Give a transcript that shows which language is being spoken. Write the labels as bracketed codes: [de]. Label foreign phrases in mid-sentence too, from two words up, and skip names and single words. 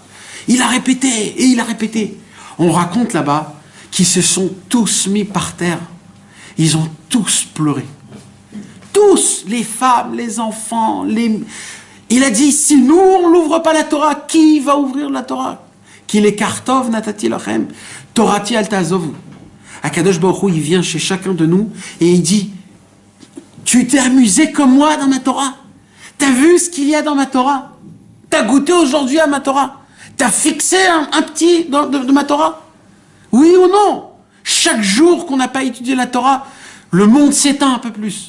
[fr] Il a répété et il a répété. On raconte là-bas qu'ils se sont tous mis par terre. Ils ont tous pleuré. Tous, les femmes, les enfants, Il a dit, si nous, on n'ouvre pas la Torah, qui va ouvrir la Torah? [he] כי לקח טוב נתתי לכם, תורתי אל תעזובו. [fr] Akadosh Baruch Hu, il vient chez chacun de nous et il dit, tu t'es amusé comme moi dans ma Torah? T'as vu ce qu'il y a dans ma Torah? T'as goûté aujourd'hui à ma Torah? T'as fixé un petit de ma Torah? Oui ou non? Chaque jour qu'on n'a pas étudié la Torah, le monde s'éteint un peu plus.